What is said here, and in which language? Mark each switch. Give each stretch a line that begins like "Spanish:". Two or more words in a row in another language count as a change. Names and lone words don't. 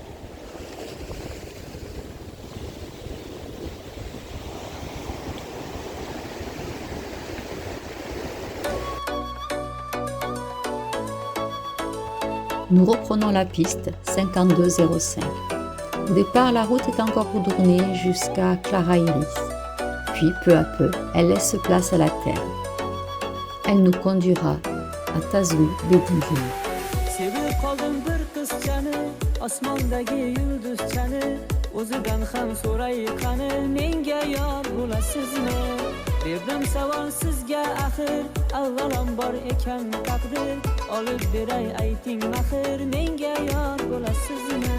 French: Nous reprenons la piste 5205. Au départ, la route est encore goudronnée jusqu'à Clara Iris. Puis, peu à peu, elle laisse place à la terre. Elle nous conduira à Tazouil Bedingil.
Uzbek: Sevib qoldim bir qizchani, osmondagi yulduzchani, o'zidan ham so'ray qani, menga yor bo'lasizmi? Berdim savol sizga axir, avvalambor ekan taqdir, olib beray ayting maxir, menga yor bo'lasizmi?